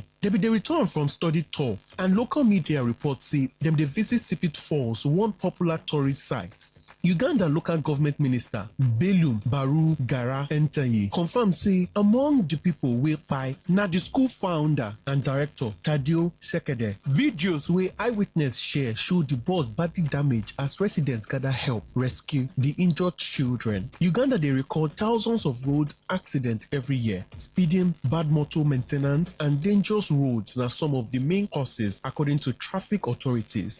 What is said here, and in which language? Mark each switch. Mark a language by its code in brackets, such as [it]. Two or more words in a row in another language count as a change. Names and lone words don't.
[pcm] They be dey return from study tour, and local media report say dem dey visit Sipit Falls, one popular tourist site. Uganda local government minister Belum Baru Gara Entaye confirm say among the people wey kpai na the school founder and director Tadio Sekede. Videos wey eyewitness share show the bus badly damaged as residents gather help rescue the injured children. Uganda dey record thousands of road accidents every year. Speeding, bad motor maintenance and dangerous roads na some of the main causes according to traffic authorities.